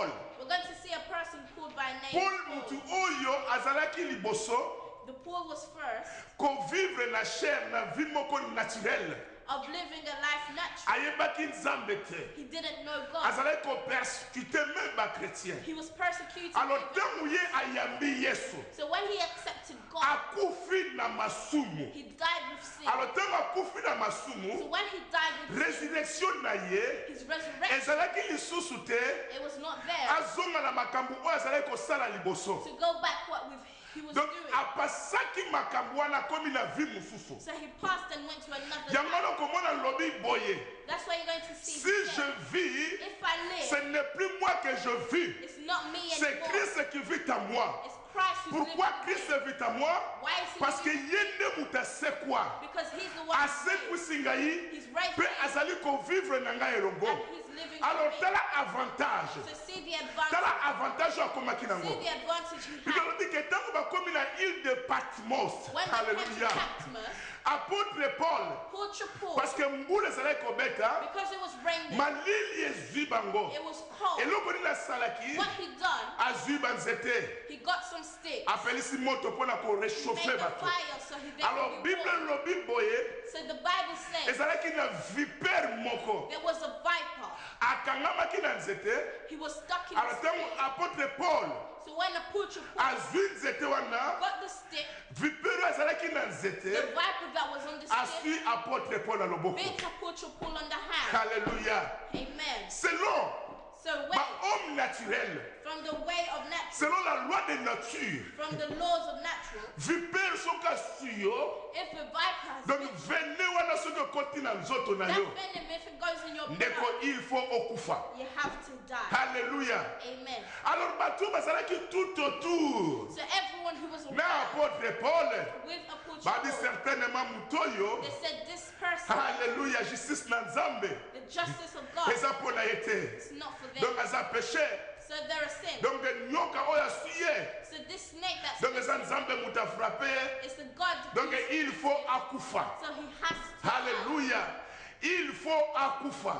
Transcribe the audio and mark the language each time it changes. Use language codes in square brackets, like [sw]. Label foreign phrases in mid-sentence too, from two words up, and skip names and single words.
[en] we're going to see a person called by name Paul Paul. [ln] mutu oyo azalaki liboso [en] The Paul was first [ln] kovivre na chair na vie moko naturelle. [en] of living a life naturally. [ln] Ayebaki Nzambe te. [en] He didn't know God. [ln] Azalaki kopersécuter même bakretien. [en] He was persecuted. [ln] Alors [en] even. [ln] ntango ye ayambi Yesu, [en] So when he accepted God, [ln] akufi na masumu. [en] he died with sin. [ln] Alors ntango akufi na [en] So [ln] masumu, [en] when he died with sin, [ln] résurrection na ye [en] his resurrection, [ln] ezalaki lisusu te [en] it was not there [ln] azonga na makambo oyo azalaki kosala liboso. [en] to go back what he was [ln] Donc [en] doing. [ln] apasaki makambo wana akomi na vie mosusu. [en] So he passed and went to another [ln] Yango [en] life. [ln] wana okomona lobi boye, [en] That's why you're going to see. [fr] si [en] he [fr] je [en] said, [fr] vis, [en] if I [fr] ce [en] live, [fr] n'est plus moi que je vis, [en] it's not me [fr] c'est [en] anymore. [fr] Christ qui vit en moi. [en] It's Christ who's [fr] Pourquoi [en] living in [fr] Christ [en] me. [fr] vit en moi? [en] Why is he [fr] Parce que [en] living? [ln] ye nde mutu asekwa, [en] Because he's the one who's raised. [ln] asekwisi ngai, [en] He's raised [ln] mpe [en] me, [ln] azali kovivre na ngai elongo. [en] and he's living [ln] Alors [en] in me. [ln] tala avantage, [en] So see the advantage. [ln] tala avantage oyo akomaki [en] See [ln] nango. [en] the advantage he had. [ln] Bikolobi ke ntango bakomi na île de Patmos, [en] When they came to [ln] alléluia, [en] Patmos, [ln] apôtre Paul, [en] Paul, [ln] parce que mbula ezalaki kobeta, [en] because it was raining, [ln] malili ezwi bango. [en] it was cold. [ln] Eloko nini asalaki, [en] What he done, [ln] azwi banzete, [en] he got some sticks, [ln] apelisi moto mpona [en] made [ln] korechauffe [en] a [ln] bato. [en] fire so he [ln] Alors [en] could be [ln] Bible [en] warm. [ln] lobi boye, [en] So the Bible says [ln] ezalaki na vipere moko, [en] there was a viper. [ln] akangamaki na nzete. [en] He was stuck in [ln] Alors [en] the [ln] ntango [en] stick. [ln] apôtre Paul [en] So when the preacher [ln] azwi nzete wana, [en] got the stick, [ln] vipere azalaki na [en] the [ln] nzete, [en] viper that was on the stick [ln] aswi apôtre Paul na loboko. [en] bit a preacher Paul on the hand. [ln] Alléluia. [en] Amen. [ln] Selon [en] So when [ln] bahomme naturelle, [en] from the way of natural, [fr] selon la loi de nature, [en] from the laws of natural. [ln] vipère soka suyo, [en] If a viper has [ln] donc [en] bitten, [ln] venez wana soki okoti na nzoto na [en] that [ln] yo, [en] venom, if it goes in your [ln] ndeko [en] blood, [fr] il faut [ln] okufa. [en] you have to die. [ln] Alléluia. [en] Amen. [ln] Alors bato bazalaki [fr] tout autour [en] So everyone who was [ln] na [en] around [ln] apôtre Paul [en] with Apostle [ln] babi [en] Paul, [ln] certainement mutoyo. [en] they said this person, [ln] Alléluia, justice na nzambe [en] the justice of God, [ln] eza mpo na ye te. [en] it's not for them. [ln] Donc aza péché. [en] So they're a sin. [ln] Donc nyoka oyo asuye. [en] So this snake that's [ln] Donc eza nzambe mutu afrape ye. [en] is the God. [ln] Donc [fr] il faut [ln] akufa. [en] So he has to die. [ln] Alléluia. [fr] Il faut [ln] akufa.